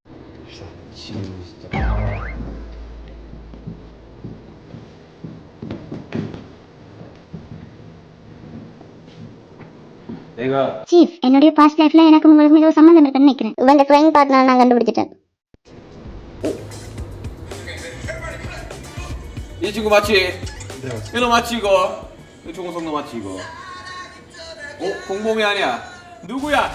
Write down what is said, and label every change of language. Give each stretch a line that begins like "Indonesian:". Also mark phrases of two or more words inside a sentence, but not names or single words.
Tamil: சீஃப், என்னுடைய
English: past life-la
Tamil: எனக்கு உங்களுக்கு மிகவும் சம்பந்தம் இருக்குன்னு நினைக்கிறேன். இவங்க
English: crime partner
Tamil: நான் கண்டுபிடிச்சிட்டேன்.
Korean: 이 친구 맞지? 이거 맞지 이거? 이거 조공성도 맞지 이거? 어? 공범이 아니야. 누구야?